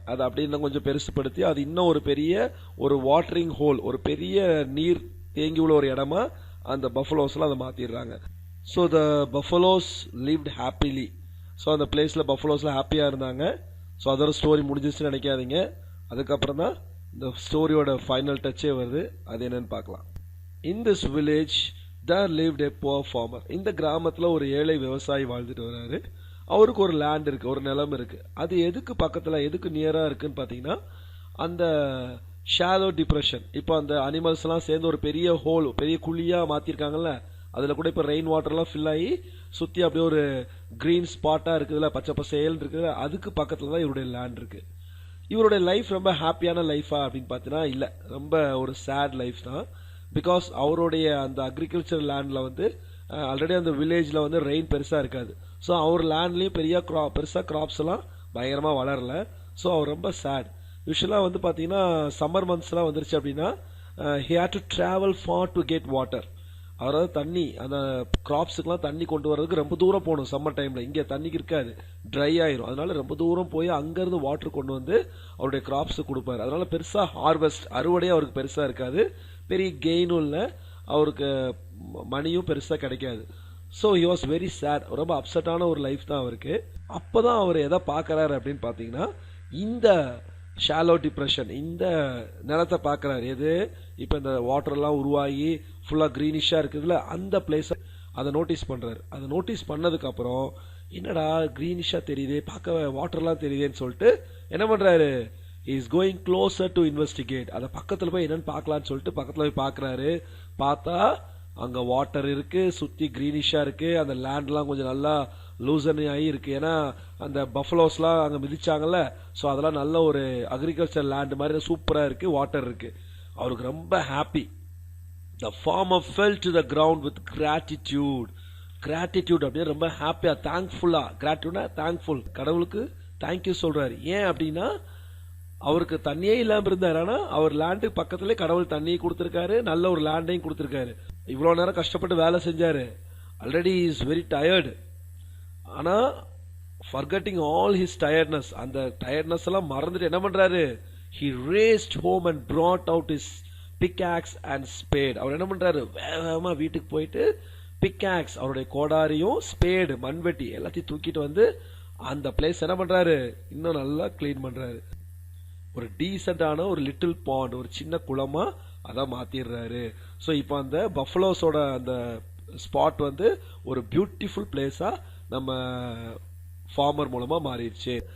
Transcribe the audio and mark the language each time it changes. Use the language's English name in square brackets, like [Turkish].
[Tamil] அதை அப்படியே இன்னும் கொஞ்சம் பெருசுப்படுத்தி அது இன்னும் ஒரு பெரிய ஒரு வாட்டரிங் ஹோல், ஒரு பெரிய நீர் தேங்கி உள்ள ஒரு இடமா அந்த பஃபலோஸ்லாம் அதை மாற்றிடுறாங்க. [English] So the buffaloes lived happily. [Tamil] So அந்த பிளேஸில் பஃபலோஸ்லாம் ஹாப்பியாக இருந்தாங்க. ஸோ அதோட ஸ்டோரி முடிஞ்சிச்சுன்னு நினைக்காதீங்க. அதுக்கப்புறம் தான் இந்த ஸ்டோரியோட ஃபைனல் டச்சே வருது. அது என்னன்னு பார்க்கலாம். [English] In this village there lived a poor farmer. [Tamil] இந்த கிராமத்தில் ஒரு ஏழை விவசாயி வாழ்ந்துட்டு வர்றாரு. அவருக்கு ஒரு லேண்ட் இருக்கு, ஒரு நிலம் இருக்கு. அது எதுக்கு பக்கத்தில், எதுக்கு நியராக இருக்குன்னு பார்த்தீங்கன்னா, அந்த ஷாலோ டிப்ரெஷன். இப்போ அந்த அனிமல்ஸ் எல்லாம் சேர்ந்து ஒரு பெரிய ஹோல், பெரிய குழியாக மாற்றிருக்காங்கல்ல, அதில் கூட இப்போ ரெயின் வாட்டர்லாம் ஃபில் ஆகி சுற்றி அப்படியே ஒரு கிரீன் ஸ்பாட்டாக இருக்குதுல்ல, பச்சை பசேல் இருக்குதுல்ல, அதுக்கு பக்கத்தில் தான் இவருடைய லேண்ட் இருக்கு. இவருடைய லைஃப் ரொம்ப ஹாப்பியான லைஃபா அப்படின்னு பார்த்தீங்கன்னா இல்லை, ரொம்ப ஒரு சேட் லைஃப் தான். பிகாஸ் அவருடைய அந்த அக்ரிகல்ச்சர் லேண்டில் வந்து ஆல்ரெடி அந்த வில்லேஜில் வந்து ரெயின் பெருசாக இருக்காது. ஸோ அவர் லேண்ட்லேயும் பெருசாக கிராப்ஸ் எல்லாம் பயங்கரமாக வளரல. ஸோ அவர் ரொம்ப சேட். யூஸ்வலாக வந்து பார்த்தீங்கன்னா சம்மர் மந்த்ஸ்லாம் வந்துருச்சு அப்படின்னா [English] he had to travel far to get water. [Tamil] அதாவது தண்ணி, அந்த கிராப்ஸுக்கெல்லாம் தண்ணி கொண்டு வரதுக்கு ரொம்ப தூரம் போகணும் சம்மர் டைமில். இங்கே தண்ணிக்கு இருக்காது, ட்ரை ஆயிரும். அதனால ரொம்ப தூரம் போய் அங்கேருந்து வாட்டர் கொண்டு வந்து அவருடைய கிராப்ஸுக்கு கொடுப்பாரு. அதனால பெருசாக ஹார்வெஸ்ட், அறுவடை அவருக்கு பெருசாக இருக்காது, பெரிய கெயினும் இல்லை, அவருக்கு மணியும் பெருசாக கிடைக்காது. [English] So he was very sad. [Tamil] ரொம்ப அப்செட்டான ஒரு லைஃப் தான் அவருக்கு. அப்போ தான் அவர் எதை பார்க்குறாரு அப்படின்னு பார்த்தீங்கன்னா, இந்த ஷாலோ டிப்ரெஷன், இந்த நிலத்தை பார்க்குறாரு. எது, இப்போ இந்த வாட்டர்லாம் உருவாகி ஃபுல்லாக க்ரீனிஷாக இருக்குதுல்ல, அந்த பிளேஸை அதை நோட்டீஸ் பண்ணுறாரு. அதை நோட்டீஸ் பண்ணதுக்கப்புறம் என்னடா கிரீனிஷா தெரியுது, பார்க்க வாட்டர்லாம் தெரியுதுன்னு சொல்லிட்டு என்ன பண்றாரு, [English] Is going closer to investigate. [Tamil] அதை பக்கத்துல போய் என்னன்னு பார்க்கலான்னு சொல்லிட்டு பக்கத்துல போய் பார்க்கறாரு. பார்த்தா அங்க வாட்டர் இருக்கு, சுத்தி கிரீனிஷா இருக்கு, அந்த லேண்ட்லாம் கொஞ்சம் நல்லா லூசன் ஆகி இருக்கு. ஏன்னா அந்த பஃபலோஸ்லாம் அங்க மிதிச்சாங்கல்ல, ஸோ அதெல்லாம் நல்ல ஒரு அக்ரிகல்ச்சர் லேண்ட் மாதிரி சூப்பரா இருக்கு, வாட்டர் இருக்கு. அவருக்கு ரொம்ப happy. [English] The farmer fell to the ground with gratitude. [Tamil] Gratitude அப்படியே ரொம்ப ஹாப்பியா, தேங்க்ஃபுல்லா, கிராட்டியூட்னா தேங்க்ஃபுல், கடவுளுக்கு தேங்க்யூ சொல்றாரு. ஏன் அப்படின்னா அவருக்கு தண்ணியே இல்லாம இருந்தாரு, ஆனா அவர் லேண்டு பக்கத்துல கடவுள் தண்ணியை கொடுத்திருக்காரு, நல்ல ஒரு லேண்டையும் கொடுத்திருக்காரு. இவ்வளவு நேரம் கஷ்டப்பட்டு வேலை செஞ்சாரு, ஆல்ரெடி [English] Is very tired. ஆனா forgetting all his tiredness, [Tamil] அந்த டயர்ட்னஸ் எல்லாம் மறந்துட்டு என்ன பண்றாரு, [English] he raced home and brought out his pickaxe and spade. [Tamil] அவர் என்ன பண்றாரு, வேகமா வீட்டுக்கு போயிட்டு பிக்காக்ஸ், அவருடைய கோடாரியும் ஸ்பேடு மண்வெட்டி எல்லாத்தையும் தூக்கிட்டு வந்து அந்த பிளேஸ் என்ன பண்றாரு, இன்னும் நல்லா கிளீன் பண்றாரு. ஒரு டீசென்டான ஒரு லிட்டில் பாண்ட், ஒரு சின்ன குளமா அதான் மாத்திடுறாரு. ஸோ இப்போ அந்த பஃபலோஸோட அந்த ஸ்பாட் வந்து ஒரு பியூட்டிஃபுல் பிளேஸா நம்ம ஃபார்மர் மூலமா மாறிடுச்சு.